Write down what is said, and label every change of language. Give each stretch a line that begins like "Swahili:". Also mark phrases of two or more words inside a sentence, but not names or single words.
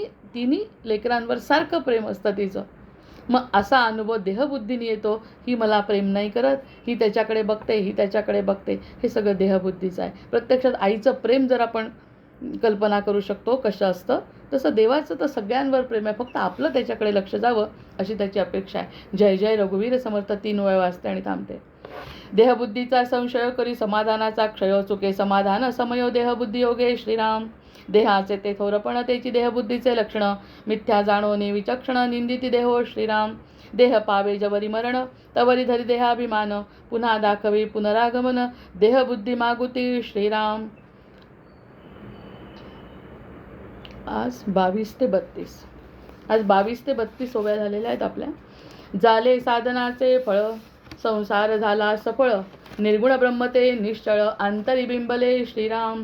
Marathi: तिन्ही लेकरांवर सारखं प्रेम असतं तिचं. मग असा अनुभव देहबुद्धीने येतो. ही मला प्रेम नाही करत, ही त्याच्याकडे बघते, ही त्याच्याकडे बघते, हे सगळं देहबुद्धीचं आहे. प्रत्यक्षात आईचं प्रेम जर आपण कल्पना करू शकतो कसं असतं, तसं देवाचं तर सगळ्यांवर प्रेम आहे. फक्त आपलं त्याच्याकडे लक्ष जावं अशी त्याची अपेक्षा आहे. जय जय रघुवीर समर्थ 3 वेळा वाजते आणि थांबते. देहबुद्धीचा संशय करी समाधानाचा क्षय चुके समाधान समयो देहबुद्धी योगे श्रीराम. देहाचे ते थोरपण त्याची देहबुद्धीचे लक्षण मिथ्या जाणोनी विचक्षण निंदिती देहो श्रीराम. देह पावे जवरी मरण तवरी धरी देहाभिमान पुन्हा दाखवी पुनरागमन देहबुद्धी मागुती श्रीराम. आज 22 ते 32. आज 22 ते 32 ओव्या झालेल्या आहेत आपल्या. झाले साधनाचे फळ संसार झाला सफळ निर्गुण ब्रह्मते निश्चळ आंतरी बिंबले श्रीराम.